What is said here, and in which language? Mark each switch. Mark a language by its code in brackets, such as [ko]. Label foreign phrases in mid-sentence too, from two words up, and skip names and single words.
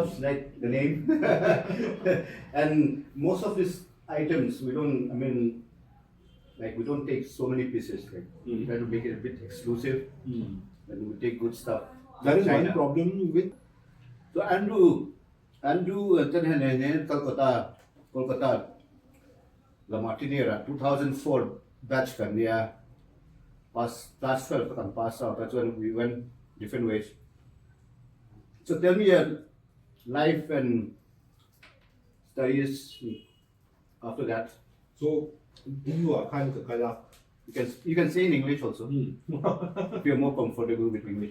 [en] posh, like the name. And most of these items, we don't, we don't take so many pieces. Like, we try to make it a bit exclusive. And we take good stuff. That is China. one problem with So Andrew, [lus] Kolkata, La Martiniera, 2004 batch kan niya, class 12 kan [en] pass out. That's when we went different ways. So tell me your life and studies after that. so you are kind of kala. You can say in English also if you're more comfortable with English.